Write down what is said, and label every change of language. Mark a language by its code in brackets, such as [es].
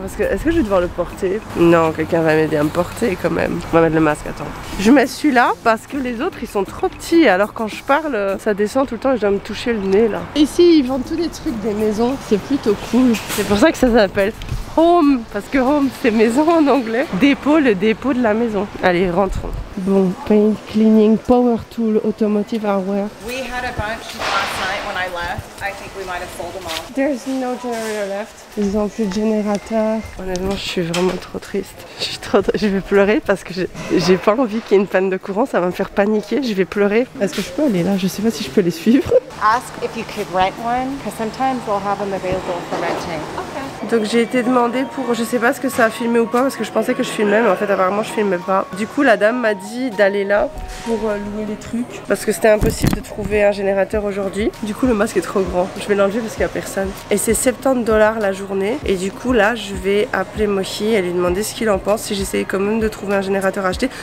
[fr] Parce que est-ce que je vais devoir le porter? Non, quelqu'un va m'aider à me porter quand même. On va mettre le masque, attends. Je mets celui-là parce que les autres ils sont trop petits. Alors quand je parle, ça descend tout le temps et je dois me toucher le nez là. Ici ils vendent tous les trucs des maisons. C'est plutôt cool. C'est pour ça que ça s'appelle Home. Parce que Home c'est maison en anglais. Dépôt, le dépôt de la maison. Allez, rentrons. [en] Bon, paint, cleaning, power tool, automotive hardware. We had a bunch last night when I left. I think we might have sold them all. There's no generator left. [fr] Ils ont plus de générateur. Honnêtement, je suis vraiment trop triste. Je vais pleurer parce que j'ai pas envie qu'il y ait une panne de courant. Ça va me faire paniquer. Je vais pleurer. Est-ce que je peux aller là? Je sais pas si je peux les suivre. [en] Ask if you could rent one, because sometimes they'll have them available for renting. Okay. [fr] Donc j'ai été demandée pour, je sais pas ce que ça a filmé ou pas parce que je pensais que je filmais mais en fait apparemment je filmais pas. Du coup la dame m'a dit d'aller là pour louer les trucs parce que c'était impossible de trouver un générateur aujourd'hui. Du coup le masque est trop grand, je vais l'enlever parce qu'il y a personne. Et c'est 70 $ la journée et du coup là je vais appeler Mohi et lui demander ce qu'il en pense si j'essaye quand même de trouver un générateur à acheter.